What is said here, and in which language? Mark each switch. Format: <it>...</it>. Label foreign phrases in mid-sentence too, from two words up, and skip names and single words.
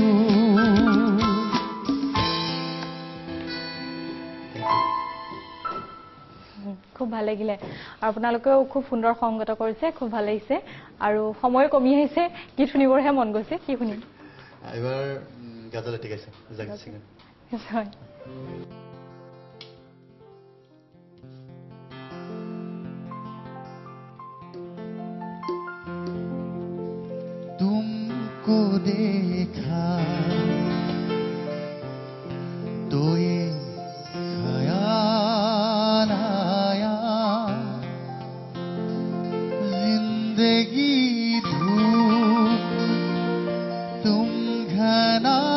<as>খুব ভাল লাগিলে আৰু আপোনালোকেও খুব সুন্দৰ সংগত কৰিছে খুব ভাল লাগিছে আৰু সময় কমি আহিছে গীত শুনিবৰহে মন গৈছে কি শুনিম এবাৰ গাজল এটি গাইছে জাগজিৎ সিঙে হয়</as> <hi>तुमको देखा तो ये ख्याल जिंदगी धूप तुम घना</hi>